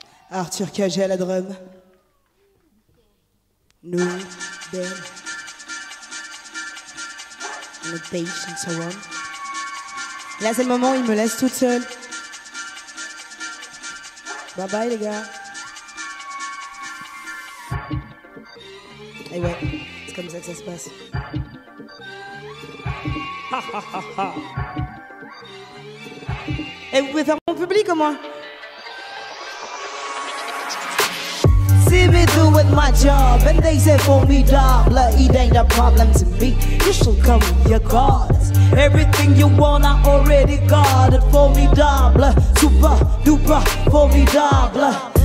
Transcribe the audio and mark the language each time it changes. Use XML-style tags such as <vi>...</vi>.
<fr>Arthur Cagé à la drum. Nous,</fr> <en>Ben, on the bass and so on.</en> <fr>Et là, c'est le moment où il me laisse toute seule. Bye bye, les gars. Et ouais, c'est comme ça que ça se passe. Et vous pouvez faire mon public au moins?</fr> <en>See me doing my job, and they say formidable. It ain't a problem to me. You should come with your goddess. Everything you want, I already got it. Formidable, super duper formidable.</en>